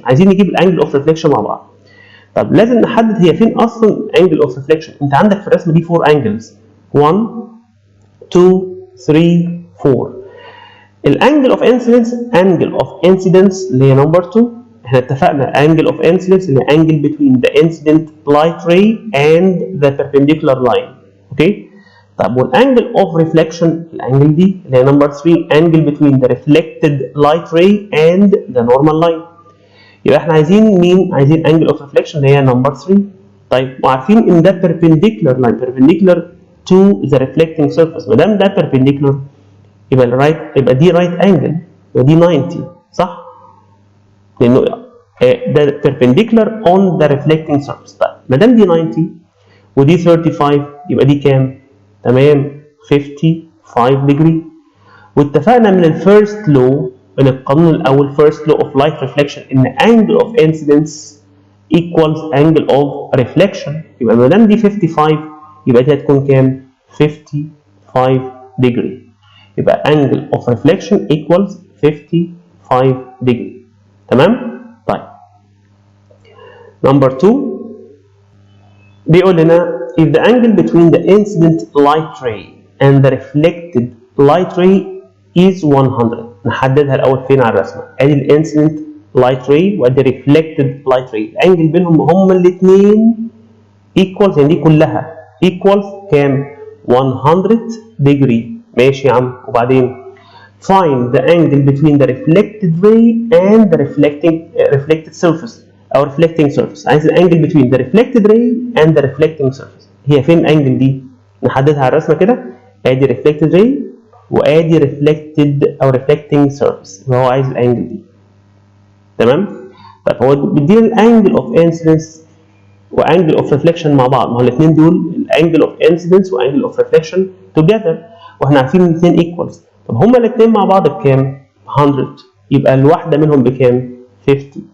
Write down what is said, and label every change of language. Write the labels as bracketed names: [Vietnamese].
[Arabic] عايزين نجيب الانجل of reflection مع بعض. طب لازم نحدد هي فين اصلا angle of reflection. انت عندك في الرسمه دي 4 angles 1 2 3 4. الانجل of incidence اللي هي نمبر 2، احنا اتفقنا [English] angle of incidence اللي هي angle between the incident light ray and the perpendicular line. [Arabic] اوكي؟ طب والانجل of reflection الانجل دي اللي هي نمبر 3 [English] angle between the reflected light ray and the normal line. [Arabic] يبقى احنا عايزين مين؟ عايزين angle of reflection اللي هي نمبر 3. [English] طيب وعارفين ان ده perpendicular line perpendicular to the reflecting surface. [Arabic] ما دام ده perpendicular يبقى دي right angle، يبقى دي 90 صح؟ لانه ده [English] perpendicular on the reflecting surface. [Arabic] طيب ما دام دي 90 ودي 35 يبقى دي كام؟ تمام 55 degree. واتفقنا من الفيرست لو من القانون الاول [English] first law of light reflection ان angle of incidence equals angle of reflection. [Arabic] يبقى ما دام دي 55 يبقى دي هتكون كام؟ 55 degree. [English] يبقى angle of reflection equals 55 degree. [Arabic] تمام؟ طيب. [English] Number 2 [Arabic] بيقول لنا [English] if the angle between the incident light ray and the reflected light ray is 100. [Arabic] نحددها الاول فين على الرسمه. ادي الانسيدنت لايت راي وادي ريفلكتد لايت راي. الانجل بينهم هما الاثنين ايكوالز، يعني دي كلها ايكوالز كام؟ 100 ديجري. ماشي يا عم. وبعدين [English] find the angle between the reflected ray and the reflected surface او reflecting surface. عايز الانجل between the reflected ray and the reflecting surface. [Arabic] هي فين الانجل دي؟ نحددها على الرسمه كده. [English] ادي reflected ray وادي reflected او reflecting surface. [Arabic] يبقى هو عايز الانجل دي. تمام؟ طيب هو بيدينا الانجل اوف انسيدنس وانجل اوف ريفليكشن مع بعض. ما هو الاثنين دول الانجل اوف انسيدنس وانجل اوف ريفليكشن توجذر، واحنا عارفين ان الاثنين ايكوالز. طب هما الاثنين مع بعض بكام؟ 100. يبقى الواحده منهم بكام؟ 50.